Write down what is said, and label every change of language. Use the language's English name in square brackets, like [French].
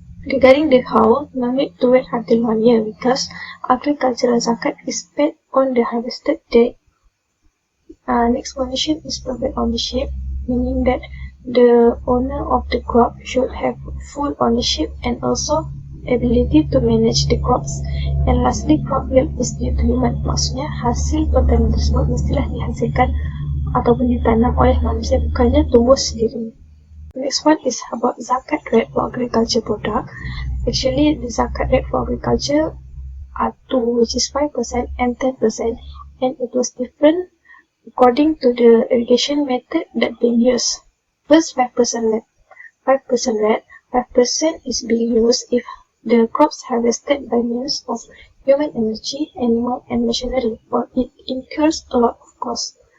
[English] Regarding the how, no need to wait until 1 year because agricultural zakat is paid on the harvested day. Next condition is private ownership, meaning that the owner of the crop should have full ownership and also ability to manage the crops. And lastly, crop yield is due to human. [Malay] Maksudnya, hasil pertanian tersebut mestilah dihasilkan ataupun ditanam oleh manusia, bukannya tumbuh sendiri. [English] Next one is about zakat rate for agriculture product. Actually, the zakat rate for agriculture are two, which is 5% and 10%, and it was different according to the irrigation method that being used. First, 5% rate. 5% rate. 5% is being used if the crops harvested by means of human energy, animal, and machinery, or it incurs a lot of cost.